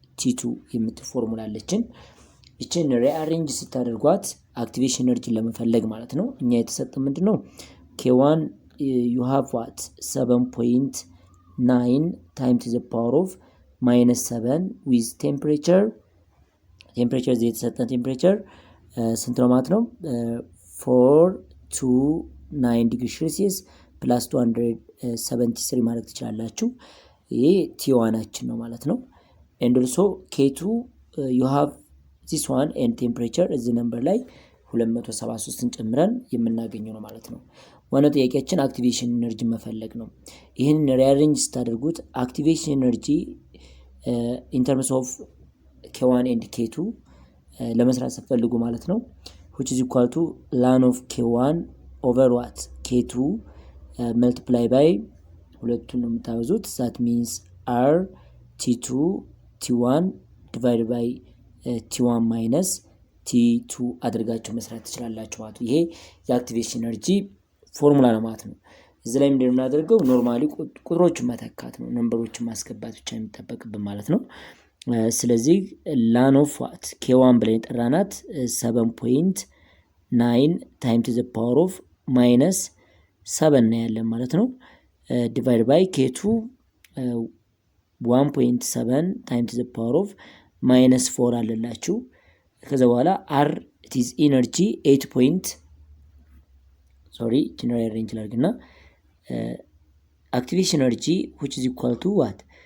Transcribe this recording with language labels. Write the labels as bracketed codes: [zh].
[am] T2 የምትል ፎርሙላ አለችን። እቺን ሪአሬንጅ ስታደርጓት activation energy ለመፈለግ ማለት ነው እኛ የተሰጠ ምንድነው? [en] K1 you have what? 7.9 times to the power of minus 7 with temperature [am] የተሰጠን ቴምፕሬቸር ስንት ነው ማለት ነው? 429 degrees Celsius plus 273 ማለት ትችላላችሁ። ይሄ T1 አችን ነው ማለት ነው። [en] and also K2 you have this one and temperature [am] እዚህ ነምበር ላይ 273ን ጨምረን የምናገኘው ነው ማለት ነው። ዋናው ጥያቄያችን አክቲቬሽን ኤነርጂ መፈለግ ነው። ይሄን ሪአሬንጅ ስታደርጉት አክቲቬሽን ኤነርጂ [en] in terms of K1 and K2 [am] ለመስራት ስትፈልጉ ማለት ነው [en] which is equal to ln of K1 over what? K2 multiply by [am] ሁለቱን ነው የምታበዙት [en] that means r T2 T1 divided by T1 minus T2 [am] አድርጋችሁ መስራት ትችላላችሁ ማለት ነው። ይሄ የአክቲቬሽን ኤነርጂ ፎርሙላ ነው ማለት ነው። እዚህ ላይ ምንድነው የምናደርገው? ኖርማሊ ቁጥሮችን መተካት ነው፣ ነምበሮችን ማስገባት ብቻ የሚጠበቅብን ማለት ነው። ስለዚህ [en] ln of what? K1 [am] ብለን ጠራናት [en] 7.9 times to the power of minus 7 [am] ነው ያለን ማለት ነው። [en] divided by K2 1.7 times to the power of minus 4 [am] አለላችሁ። ከዛ በኋላ [en] r it is energy 8 general range [am] ላርግና [en] activation energy which is equal to what?